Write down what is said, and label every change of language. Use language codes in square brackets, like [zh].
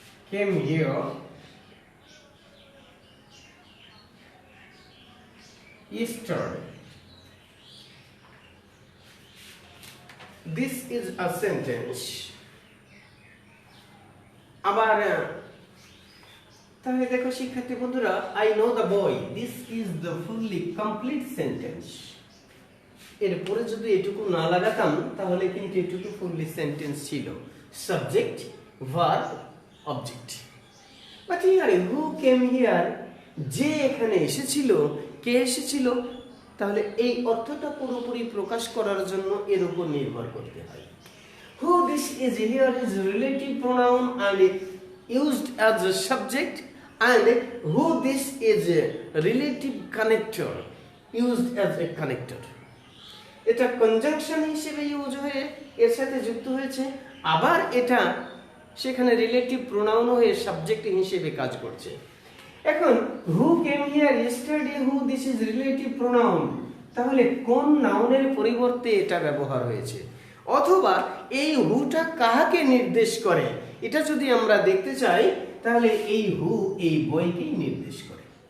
[en] came here yesterday. This is a sentence. [bn] আবার তাহলে দেখো শিক্ষার্থী বন্ধুরা, [en] I know the boy. This is the fully complete sentence. [bn] এরপরে যদি এটুকু না লাগাতাম তাহলে কিন্তু এটুকু ফুললি সেন্টেন্স ছিল, subject verb object. [en] but here who came here, [bn] যে এখানে এসেছিল, কে এসেছিল, তাহলে এই অর্থটা পুরোপুরি প্রকাশ করার জন্য এর উপর নির্ভর করতে হয়। [en] Who this is here is relative pronoun and used as a subject, and who this is a relative connector used as a connector. [bn] এটা কনজাংশন হিসেবে ইউজ হয়ে এর সাথে যুক্ত হয়েছে, আবার এটা সেখানে রিলেটিভ প্রোনাউন হয়ে সাবজেক্ট হিসেবে কাজ করছে। এখন [en] who came here yesterday, [bn] who this is relative pronoun, তাহলে কোন নাউনের পরিবর্তে এটা ব্যবহার হয়েছে, অথবা এই হুটা কাহাকে নির্দেশ করে, এটা যদি আমরা দেখতে চাই তাহলে এই হু এই বইকেই নির্দেশ করে।